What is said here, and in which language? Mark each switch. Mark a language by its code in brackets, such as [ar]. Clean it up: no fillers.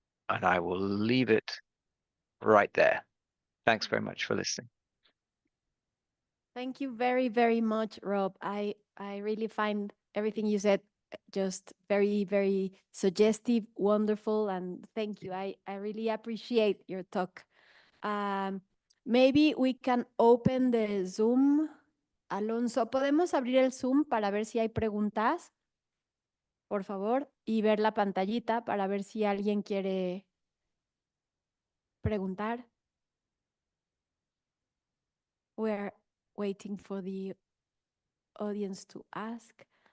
[en] And I will leave it right there. Thanks very much for listening. Thank you very, very much, Rob. I really find everything you said just very, very suggestive, wonderful, and thank you. I really appreciate your talk. Maybe we can open the Zoom. [es] Alonso, ¿podemos abrir el Zoom para ver si hay preguntas? Por favor, y ver la pantallita para ver si alguien quiere preguntar. [en] We're waiting for the audience to ask.